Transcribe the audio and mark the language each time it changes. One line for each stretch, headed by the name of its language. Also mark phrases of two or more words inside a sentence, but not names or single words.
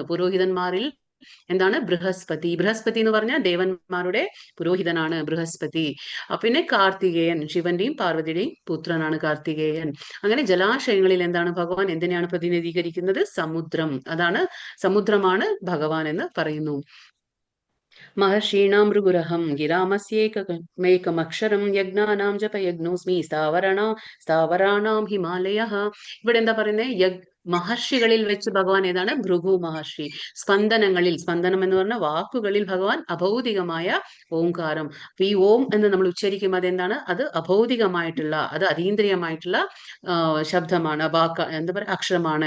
Malayalam: പുരോഹിതന്മാരിൽ എന്താണ്? ബൃഹസ്പതി. ബൃഹസ്പതി എന്ന് പറഞ്ഞാൽ ദേവന്മാരുടെ പുരോഹിതനാണ് ബൃഹസ്പതി. പിന്നെ കാർത്തികേയൻ, ശിവന്റെയും പാർവതിയുടെയും പുത്രനാണ് കാർത്തികേയൻ. അങ്ങനെ ജലാശയങ്ങളിൽ എന്താണ്? ഭഗവാൻ എന്തിനെയാണ് പ്രതിനിധീകരിക്കുന്നത്? സമുദ്രം. അതാണ്, സമുദ്രമാണ് ഭഗവാൻ എന്ന് പറയുന്നു.
Sanskrit: महर्षीणां भृगुरहं गिरामस्येकमेकमक्षरं യജ്ഞാനാം ജപയജ്ഞോസ്മി സ്ഥാവരാണാം ഹിമാലയഃ.
Malayalam: ഇവിടെ എന്താ പറയുന്നത്? മഹർഷികളിൽ വെച്ച് ഭഗവാൻ ഏതാണ്? ഭൃഗു മഹർഷി. സ്പന്ദനം എന്ന് പറഞ്ഞ വാക്കുകളിൽ ഭഗവാൻ അഭൗതികമായ ഓംകാരം. ഈ ഓം എന്ന് നമ്മൾ ഉച്ചരിക്കുമ്പോൾ അതെന്താണ്? അത് അഭൗതികമായിട്ടുള്ള, അത് അതീന്ദ്രിയമായിട്ടുള്ള ശബ്ദമാണ്, എന്താ പറയുക, അക്ഷരമാണ്.